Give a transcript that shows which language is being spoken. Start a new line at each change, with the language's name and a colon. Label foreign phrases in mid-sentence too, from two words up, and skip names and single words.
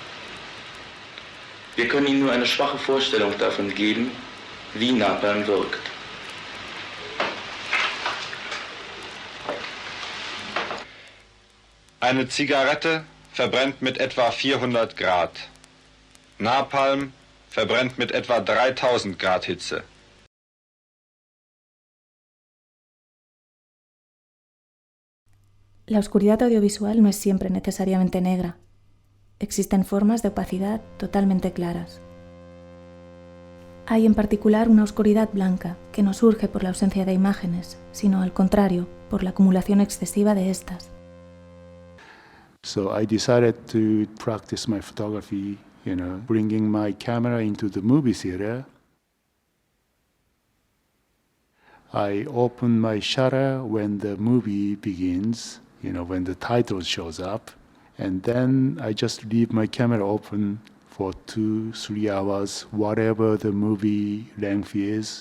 German: Wir können Ihnen nur eine schwache Vorstellung davon geben, wie Napalm wirkt. Eine Zigarette verbrennt mit etwa 400 Grad. Napalm verbrennt mit etwa 3000 Grad Hitze.
Spanish: La oscuridad audiovisual no es siempre necesariamente negra. Existen formas de opacidad totalmente claras. Hay en particular una oscuridad blanca que no surge por la ausencia de imágenes, sino al contrario, por la acumulación excesiva de estas.
English: So I decided to practice my photography, bringing my camera into the movie theater. I open my shutter when the movie begins, when the title shows up, and then I just leave my camera open for 2-3 hours, whatever the movie length is.